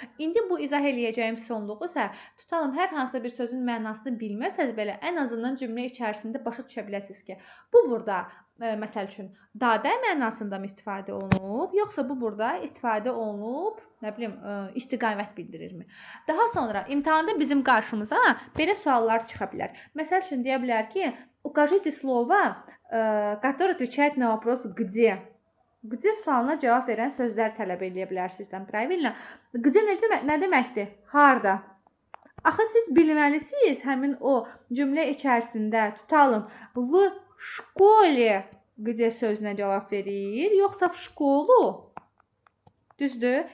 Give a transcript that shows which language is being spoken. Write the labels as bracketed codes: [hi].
[az] İndi bu izah eləyəcəyim sonluğu isə tutalım hər hansısa bir sözün mənasını bilməsəz belə ən azından cümlə içərisində başa düşə biləsiniz ki, bu burada məsəl üçün dadə mənasında mı istifadə olunub, yoxsa bu burada istifadə olunub, nə bilim, istiqamət bildirirmi? Daha sonra imtahanda bizim qarşımıza belə suallar çıxa bilər. Məsəl üçün deyə bilər ki, [ru] укажите слова, которые отвечают на вопрос где. [az] Где sualına cavab verən sözlər tələb edə bilərsiniz. [ru] Правильно? [az] Где nə deməkdir? Harda? Axı siz bilməlisiniz həmin o cümlə içərisində tutalım [ru] v şkole [az] где sözünə cavab verir, yoxsa [ru] v şkolu. [az] Düzdür?